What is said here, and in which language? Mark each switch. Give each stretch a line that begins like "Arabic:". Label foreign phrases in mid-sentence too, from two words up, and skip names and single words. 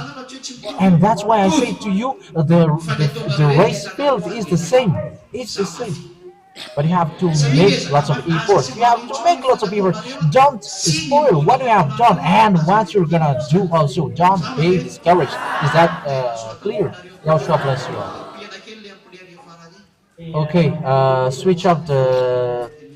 English: And that's why I say to you, the race field is the same. It's the same. But you have to make lots of effort. You have to make lots of effort. Don't spoil what you have done and what you're gonna do also. Don't be discouraged. Is that clear? Yahoshuah bless you all.
Malagasy: piana kely le ampolery farany
English: Okay, switch up the